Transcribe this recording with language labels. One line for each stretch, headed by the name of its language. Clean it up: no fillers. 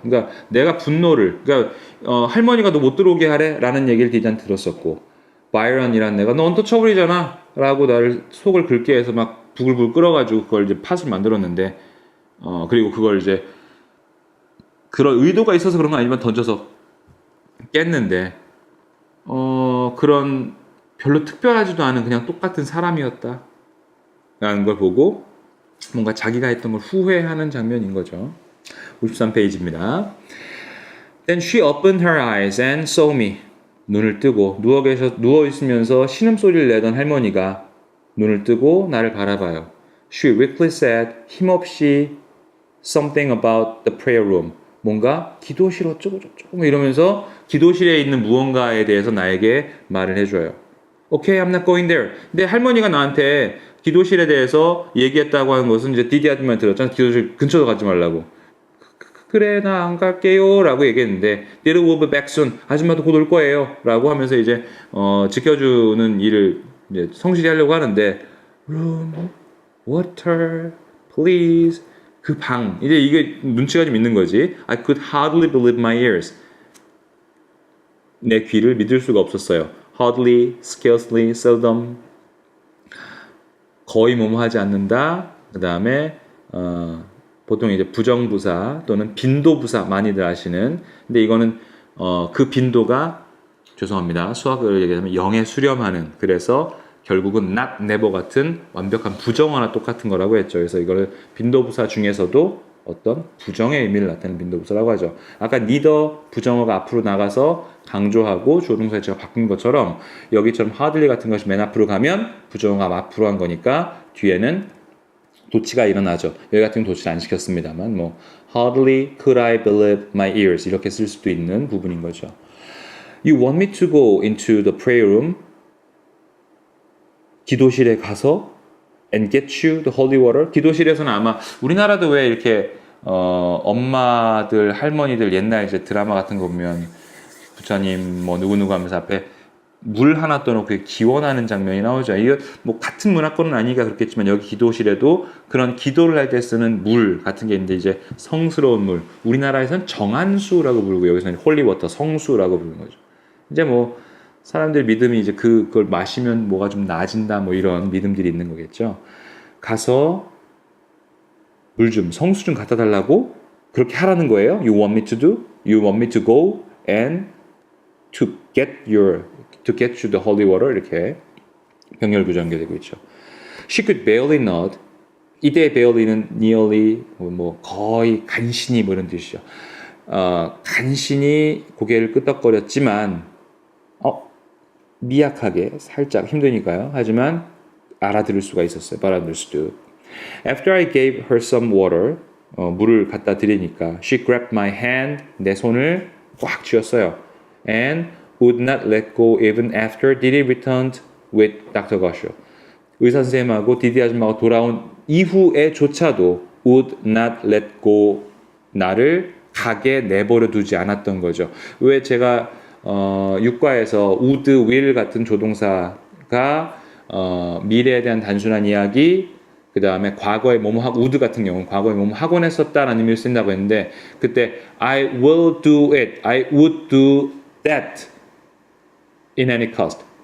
Korean: 그러니까 내가 분노를, 그러니까 할머니가 너 못 들어오게 하래라는 얘기를 디디한테 들었었고, 바이런이란 애가 너 언터처블이잖아 라고 나를 속을 긁게 해서 막 부글부글 끓어가지고 그걸 이제 팥을 만들었는데, 그리고 그걸 이제 그런 의도가 있어서 그런 건 아니지만 던져서 깼는데, 그런 별로 특별하지도 않은 그냥 똑같은 사람이었다 라는 걸 보고 뭔가 자기가 했던 걸 후회하는 장면인 거죠. 53페이지입니다.
English: Then she opened her eyes and saw me.
Korean: 눈을 뜨고 누워있으면서 신음소리를 내던 할머니가 눈을 뜨고 나를 바라봐요.
English: She weakly said,
Korean: 힘없이
English: something about the prayer room.
Korean: 뭔가 기도실 어쩌고 저쩌고 이러면서 기도실에 있는 무언가에 대해서 나에게 말을 해줘요.
English: Okay, I'm not going there.
Korean: 근데 할머니가 나한테 기도실에 대해서 얘기했다고 하는 것은 이제 디디한테만 들었잖아. 기도실 근처도 가지 말라고. 그래, 나 안 갈게요 라고 얘기했는데 Did will be back soon. 아줌마도 곧 올 거예요 라고 하면서 이제 지켜주는 일을 이제 성실히 하려고 하는데 Room, water, please. 그 방, 이제 이게 눈치가 좀 있는 거지.
English: I could hardly believe my ears.
Korean: 내 귀를 믿을 수가 없었어요.
English: Hardly, scarcely, seldom.
Korean: 거의 뭐뭐 하지 않는다. 그 다음에 보통 이제 부정부사 또는 빈도부사 많이들 아시는. 근데 이거는 그 빈도가 죄송합니다. 수학을 얘기하면 0에 수렴하는. 그래서 결국은 not, never 같은 완벽한 부정어나 똑같은 거라고 했죠. 그래서 이거를 빈도부사 중에서도 어떤 부정의 의미를 나타내는 빈도부사라고 하죠. 아까 neither 부정어가 앞으로 나가서 강조하고 조동사체가 바뀐 것처럼 여기처럼 hardly 같은 것이 맨 앞으로 가면 부정어가 앞으로 한 거니까 뒤에는 도치가 일어나죠. 여기 같은 경우 도치를 안 시켰습니다만 뭐 hardly could I believe my ears 이렇게 쓸 수도 있는 부분인 거죠.
English: You want me to go into the prayer room?
Korean: 기도실에 가서
English: and get you the holy water.
Korean: 기도실에서는 아마 우리나라도 왜 이렇게 엄마들, 할머니들 옛날 이제 드라마 같은 거 보면 부처님 뭐 누구누구 하면서 앞에 물 하나 떠놓고 기원하는 장면이 나오죠. 이거 뭐 같은 문화권은 아니니까 그렇겠지만 여기 기도실에도 그런 기도를 할 때 쓰는 물 같은 게 있는데 이제 성스러운 물. 우리나라에서는 정한수라고 부르고 여기서는 홀리워터, 성수라고 부르는 거죠. 이제 뭐 사람들 믿음이 이제 그걸 마시면 뭐가 좀 나아진다 뭐 이런 믿음들이 있는 거겠죠. 가서 물 좀 성수 좀 갖다 달라고 그렇게 하라는 거예요.
English: You want me to do? You want me to go and to get you the holy water
Korean: 이렇게 병렬구조 연결되고 있죠.
English: She could barely nod.
Korean: 이때 barely는 nearly 뭐 거의 간신히 뭐 이런 뜻이죠. 간신히 고개를 끄덕거렸지만 미약하게 살짝 힘드니까요. 하지만 알아들을 수가 있었어요.
English: But understood. After I gave her some water,
Korean: 물을 갖다 드리니까
English: she grabbed my hand,
Korean: 내 손을 꽉 쥐었어요.
English: And would not let go even after Didi returned with Dr. Gosho.
Korean: 의사 선생님하고 디디 아줌마가 돌아온 이후에조차도
English: would not let go
Korean: 나를 가게 내버려 두지 않았던 거죠. 왜 제가 육과에서 would, will 같은 조동사가 미래에 대한 단순한 이야기, 그 다음에 과거에 뭐뭐 하고 would 같은 경우는 과거에 뭐뭐 하곤 했었다라는 의미를 쓴다고 했는데 그때
English: I will do it, I would do that in any cost.